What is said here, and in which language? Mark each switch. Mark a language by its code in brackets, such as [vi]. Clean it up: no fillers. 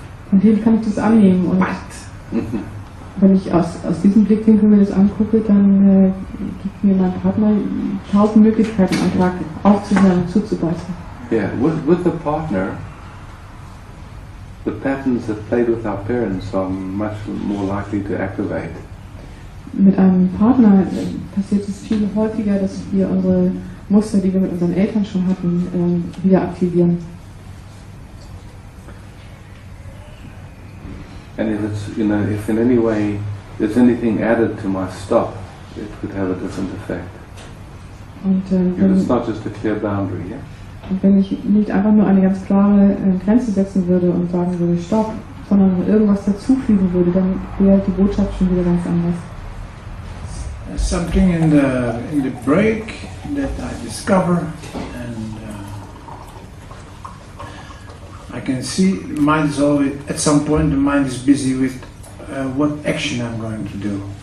[de] Von dem kann ich das annehmen. Und wenn ich aus diesem Blickwinkel mir das angucke, dann gibt mir mein Partner 1000 Möglichkeiten am Tag aufzuhören, zuzubeißen. [en] Yeah, with the partner, the patterns that played with our parents are much more likely to activate. [de] Mit einem Partner passiert es viel häufiger, dass wir unsere Muster, die wir mit unseren Eltern schon hatten, wieder aktivieren. [en] And if it's, if in any way there's anything added to my stop, it could have a different effect. [de] Und [en] It's not just a clear boundary, yeah? [de] wenn ich nicht einfach nur eine ganz klare Grenze setzen würde und sagen würde, stopp, sondern irgendwas dazufügen würde, dann wäre die Botschaft schon wieder ganz anders. [en] Something in the break that I discover, and I can see the mind is always, at some point the mind is busy with what action I'm going to do.